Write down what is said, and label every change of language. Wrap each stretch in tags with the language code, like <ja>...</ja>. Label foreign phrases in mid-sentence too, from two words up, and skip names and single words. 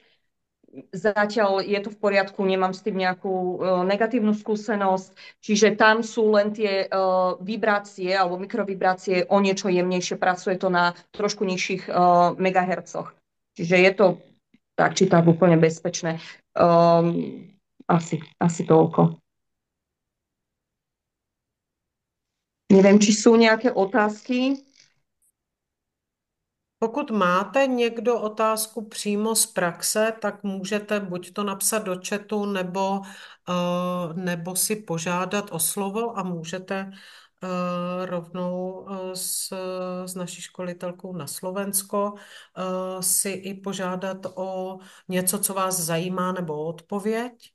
<sk>Zatiaľ je to v poriadku, nemám s tým nejakú negatívnu skúsenosť, čiže tam sú len tie vibrácie alebo mikrovibrácie o niečo jemnejšie, pracuje to na trošku nižších megahercoch. Čiže je to tak či tak úplne bezpečné. Asi toľko. Neviem, či sú nejaké otázky.</sk> <cs>Pokud máte někdo otázku přímo z praxe, tak můžete buď to napsat do chatu, nebo si požádat o slovo a můžete rovnou s naší školitelkou na Slovensko si i požádat o něco, co vás zajímá, nebo o odpověď.</cs>